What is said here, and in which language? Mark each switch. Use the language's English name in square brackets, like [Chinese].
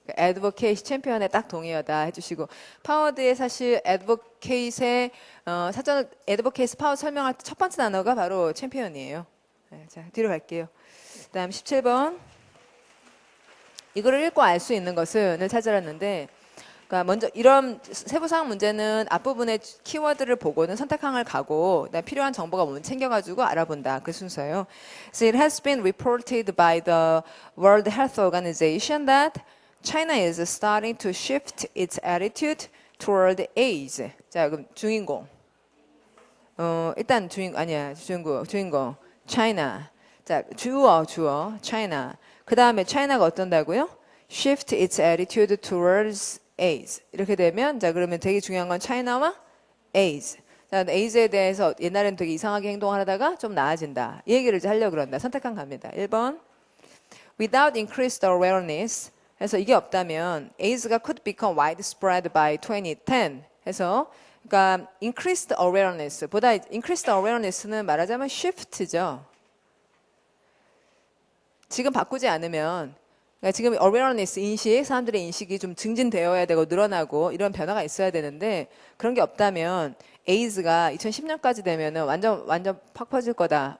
[Korean] advocate이 챔피언에 딱 동의어다 해주시고 파워드의 사실 advocate의 사전 advocate's 파워 설명할 때 첫 번째 단어가 바로 챔피언이에요. 네, 자 뒤로 갈게요. 그다음 17번 이거를 읽고 알 수 있는 것을 찾아놨는데 그러니까 먼저 이런 세부사항 문제는 앞부분의 키워드를 보고는 선택항을 가고 필요한 정보가 뭔지 챙겨가지고 알아본다. 그 순서예요. [English] So it has been reported by the World Health Organization that China is starting to shift its attitude toward AIDS. [Korean] 자, 그럼 주인공. 일단 주인공. China. 자, 주어. China. 그 다음에 China가 어떤다고요? [English] Shift its attitude towards AIDS. [Korean] 이렇게 되면, 자, 그러면 되게 중요한 건 China와 AIDS. 자, AIDS에 대해서 옛날에는 되게 이상하게 행동하다가 좀 나아진다. 이 얘기를 이제 하려고 그런다. 선택한 갑니다. 1번. [English] Without increased awareness. [Korean] 해서 이게 없다면 AIDS가 [English] could become widespread by 2010 [Korean] 해서 그러니까 increased awareness 보다 increased awareness는 말하자면 shift죠. 지금 바꾸지 않으면 그러니까 지금 awareness 인식 사람들의 인식이 좀 증진되어야 되고 늘어나고 이런 변화가 있어야 되는데 그런 게 없다면 AIDS가 2010년까지 되면은 완전 팍 퍼질 거다.